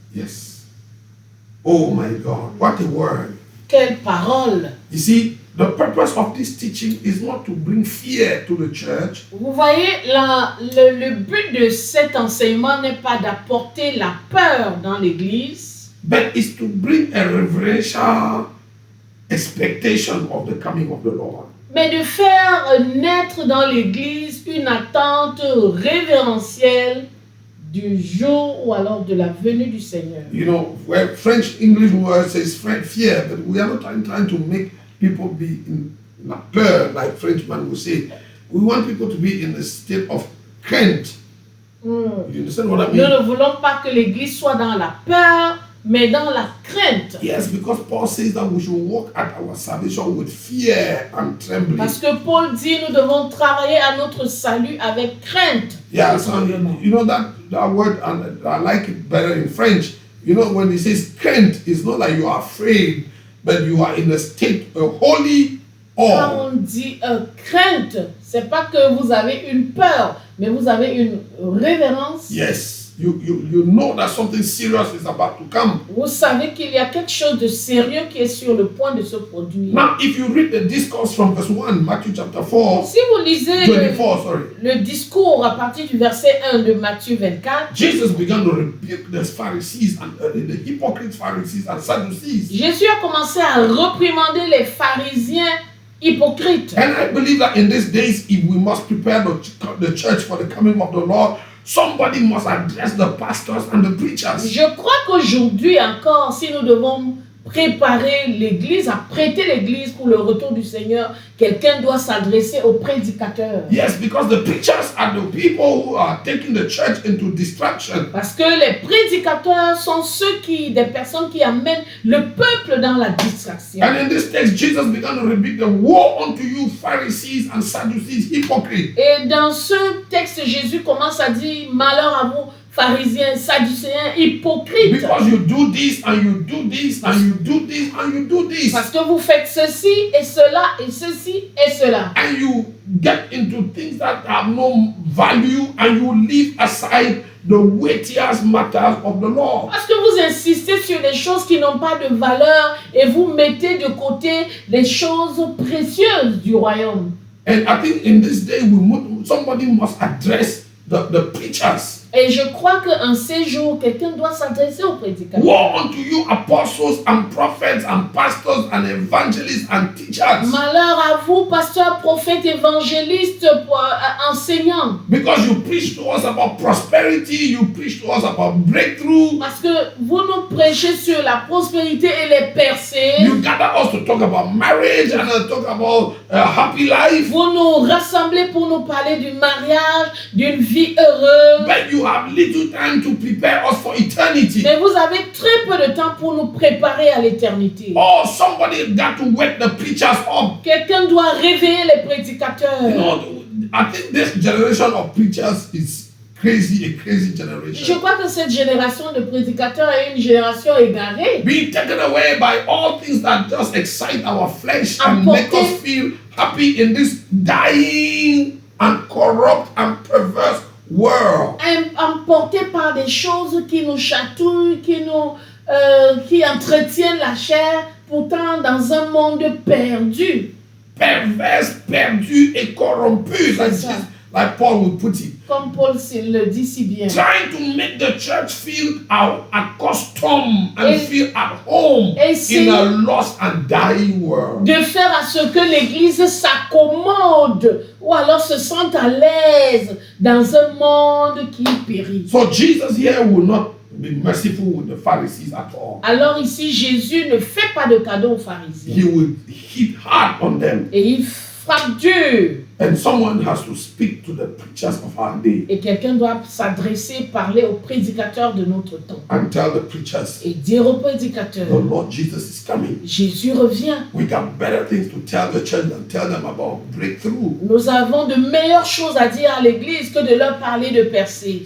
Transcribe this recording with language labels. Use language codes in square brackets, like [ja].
[en] Yes. Oh my God, what a word. [fr] Quelle parole! [en] You see, the purpose of this teaching is not to bring fear to the church, [fr] Vous voyez, le but de cet enseignement n'est pas d'apporter la peur dans l'Église, [en] but it's to bring a reverential expectation of the coming of the Lord. [fr] mais de faire naître dans l'Église une attente révérentielle du jour ou alors de la venue du Seigneur. [en] You know, where French English word says fear, but we are not trying to make people be in a peur, like Frenchman would say. We want people to be in a state of crainte. You understand what I [fr] Nous [en] mean? [fr] ne voulons pas que l'Église soit dans la peur, mais dans la crainte. [en] Yes, because Paul says that we should walk at our salvation with fear and trembling. [fr] Parce que Paul dit nous devons travailler à notre salut avec crainte. [en] Yeah, [fr] et [en] so [fr] tremblement. [en] you know that word, and I like it better in French. You know, when it says crainte, it's not like you are afraid, but you are in a state of holy [fr] Quand [en] awe. [fr] on dit crainte, c'est pas que vous avez une peur, mais vous avez une révérence. [en] Yes, you know that something serious is about to come. [fr] Vous savez qu'il y a quelque chose de sérieux qui est sur le point de se produire. [en] Now, if you read the discourse from verse 1, Matthew chapter 4, [fr] Si vous lisez [en] 24, sorry, [fr] le discours à partir du verset 1 de Matthieu 24, [en] Jesus began to rebuke the Pharisees and the hypocrite Pharisees and Sadducees. [fr] Jésus a commencé à réprimander les pharisiens hypocrites. [en] And I believe that in these days, if we must prepare the church for the coming of the Lord, somebody must address the pastors and the preachers. [fr] Je crois qu'aujourd'hui encore, si nous devons préparer l'Église, à prêter l'Église pour le retour du Seigneur, quelqu'un doit s'adresser aux prédicateurs. [en] Yes, because the preachers are the people who are taking the church into distraction. [fr] Parce que les prédicateurs sont des personnes qui amènent le peuple dans la distraction. [en] And in this text, Jesus began to rebuke them. Woe unto you, Pharisees and Sadducees, hypocrites! [fr] Et dans ce texte, Jésus commence à dire, malheur à vous, pharisiens, sadducéens, hypocrites. [en] Because you do this and you do this and you do this and you do this. [fr] Parce que vous faites ceci et cela et ceci et cela. [en] And you get into things that have no value and you leave aside the weightiest matters of the Lord. [fr] Parce que vous insistez sur des choses qui n'ont pas de valeur et vous mettez de côté les choses précieuses du royaume. [en] And I think in this day, somebody must address the preachers. [fr] Et je crois qu'en ces jours, quelqu'un doit s'adresser aux prédicateurs. [en] Woe unto you, apostles and prophets and pastors and evangelists and teachers. [fr] Malheur à vous, pasteurs, prophètes, évangélistes, enseignants. [en] Because you preach to us about prosperity, you preach to us about breakthrough. [fr] Parce que vous nous prêchez sur la prospérité et les percées. [en] You gather us to talk about marriage and talk about a happy life. [fr] Vous nous rassemblez pour nous parler du mariage, d'une vie heureuse. [en] But you have little time to prepare us for eternity. [fr] Mais vous avez très peu de temps pour nous préparer à l'éternité. [en] Oh, somebody got to wake the preachers up. [fr] Quelqu'un doit réveiller les prédicateurs. [en] You know, I think this generation of preachers is crazy, a crazy [fr] Je [en] generation. [fr] crois que cette génération de prédicateurs est une génération égarée. [en] Being taken away by all things that just excite our flesh and make us feel happy in this dying and corrupt and perverse world. [fr] Emportés par des choses qui nous chatouillent, qui entretiennent la chair, pourtant dans un monde perdu. Perverse, perdu et corrompu. [en] like Paul would put it, [fr] comme Paul le dit si bien. [en] trying to make the church feel accustomed and [fr] Et- [en] feel at home [fr] et [en] in [fr] c'est- [en] a lost and dying world. [fr] De faire à ce que l'Église s'accommode ou alors se sente à l'aise dans un monde qui périt. [en] So Jesus here will not be merciful with the Pharisees at all. [fr] Alors ici, Jésus ne fait pas de cadeau aux pharisiens. [en] He will hit hard on them. [fr] Et il frappe dur. [en] And someone has to speak to the preachers of our day [fr] Et quelqu'un doit s'adresser, parler aux prédicateurs de notre temps. [en] and tell the preachers, [fr] Et dire aux [en] the [fr] prédicateurs, [en] Lord Jesus is coming. [fr] Jésus revient. [en] We got better things to tell the church than tell them about breakthrough. [fr] Nous avons de meilleures choses à dire à l'Église que de leur parler de percée.